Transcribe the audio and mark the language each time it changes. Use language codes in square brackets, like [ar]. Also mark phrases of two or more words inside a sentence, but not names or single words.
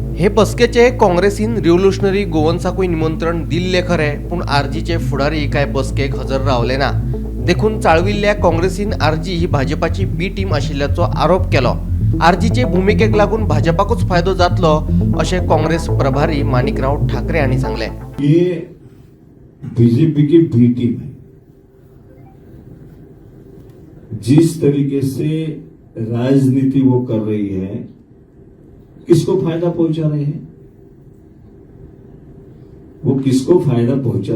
[kok] हे बसकेचे काँग्रेसीन रिव्होल्युशनरी गोवन्साकूय निमंत्रण दिल्ले खरे, पूण आरजीचे फुडारी काय बसकेक हजर रावले ना. देखून चाळविल्ल्या काँग्रेसीन आरजी ही भाजपाची [en] B team [kok] आशिल्ल्याचो आरोप केलो. आरजीचे भूमिकेक लागून भाजपाकूच फायदो जातलो अशें काँग्रेस प्रभारी माणिकराव ठाकरे हांणी सांगले. [hi] ये बीजेपी की [en] B team [hi] है. जिस तरीके से राजनीति वो कर रही है, किसको फायदा पहुंचा रहे हैं? वो किसको फायदा पहुंचा?